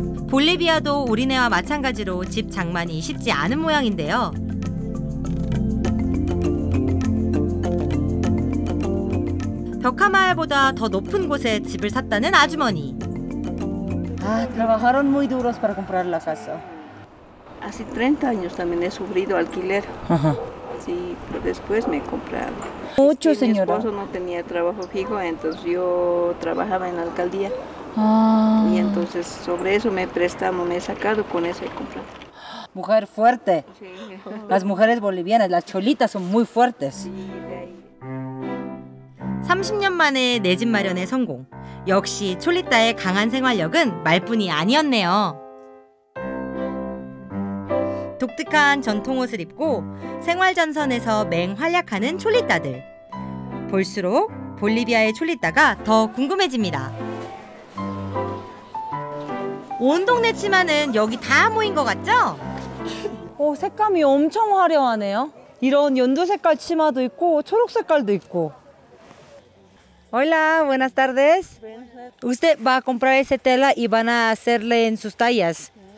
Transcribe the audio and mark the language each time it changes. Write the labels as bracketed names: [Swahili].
[Korean] 볼리비아도 우리네와 마찬가지로 집 장만이 쉽지 않은 모양인데요. 벽화마을보다 더 높은 곳에 집을 샀다는 아주머니. [Spanish] Ah, trabajaron muy duros para comprar la casa. Hace 30 años también he sufrido alquiler. Ajá. Sí, pero después me he comprado. Mucho, Mi señora. esposo no tenía trabajo fijo, entonces yo trabajaba en la alcaldía. Ah. Y entonces sobre eso me he sacado, con eso he comprado. Mujer fuerte. Sí. Las mujeres bolivianas, las cholitas son muy fuertes. Sí, de ahí. [Korean] 30년 만에 내 집 마련에 성공. 역시 촐리타의 강한 생활력은 말뿐이 아니었네요. 독특한 전통 옷을 입고 생활전선에서 맹활약하는 촐리타들. 볼수록 볼리비아의 촐리타가 더 궁금해집니다. 온 동네 치마는 여기 다 모인 것 같죠? 색감이 엄청 화려하네요. 이런 연두 색깔 치마도 있고 초록 색깔도 있고. [Spanish] Hola, buenas tardes. Usted va a comprar esa tela y van a hacerle en sus tallas.